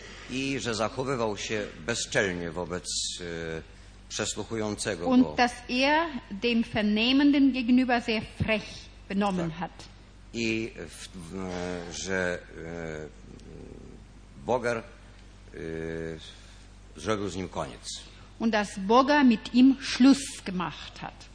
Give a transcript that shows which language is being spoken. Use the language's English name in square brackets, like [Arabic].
[Polish] I że zachowywał się bezczelnie wobec przesłuchującego. [German] Und dass er dem Vernehmenden gegenüber sehr frech benommen hat. [Polish] I że Boger zrobił z nim koniec. [German] Und dass Boger mit ihm Schluss gemacht hat.